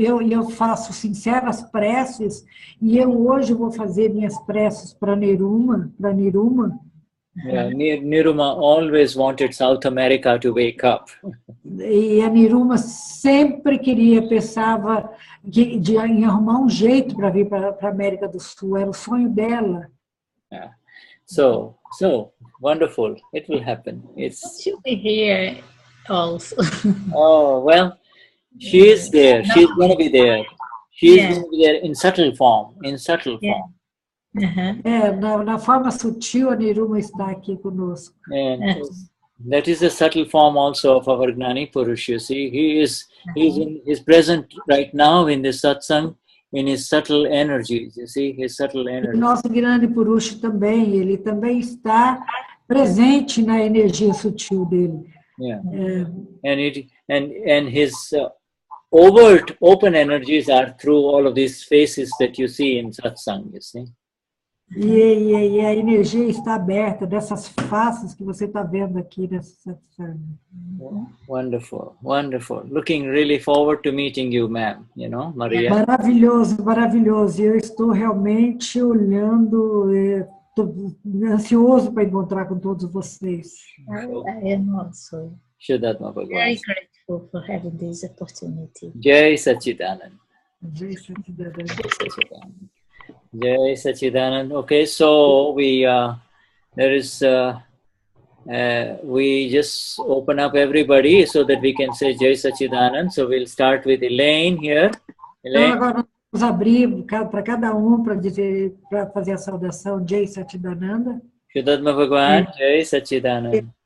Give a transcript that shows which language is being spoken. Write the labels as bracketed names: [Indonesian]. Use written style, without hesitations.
[Portuguese] eu faço sinceras preces, e eu hoje vou fazer minhas preces para Niruma. [English] Yeah, Niruma always wanted South America to wake up. [Portuguese] E a Niruma sempre pensava em arrumar um jeito para vir para a América do Sul. Era o sonho dela. [English] Yeah. So wonderful. It will happen. She'll be here also. Oh, well, she is there. She's going to be there. She's going to be there in subtle form. [Portuguese] Na forma sutil, a Niruma está aqui conosco. [English] And that is the subtle form also of our Gnani Purush. You see, he's present right now in the Satsang, in his subtle energies. You see, his subtle energies. [Portuguese] O nosso Gnani Purush também, ele também está presente na energia sutil dele. [English] Yeah. And his overt, open energies are through all of these faces that you see in Satsang. You see. [Portuguese] E a energia está aberta dessas faces que você está vendo aqui nessa Satsang. [English] Wonderful. Looking really forward to meeting you, ma'am. You know, Maria. [Portuguese] Maravilhoso. Eu estou realmente olhando, estou ansioso para encontrar com todos vocês. [English] I am also very grateful for having this opportunity. Jai Sachidanand. Jai Sachidanand. Jai Sachidanand. Okay, so we there is, we just open up everybody so that we can say Jai Sachidanand. So we'll start with Elaine here. Elaine. [Portuguese] Então, agora vamos abrir para cada um para dizer, para fazer a saudação Jai Sachidananda. [English] Shuddha Bhagwan, Jai Sachidanand.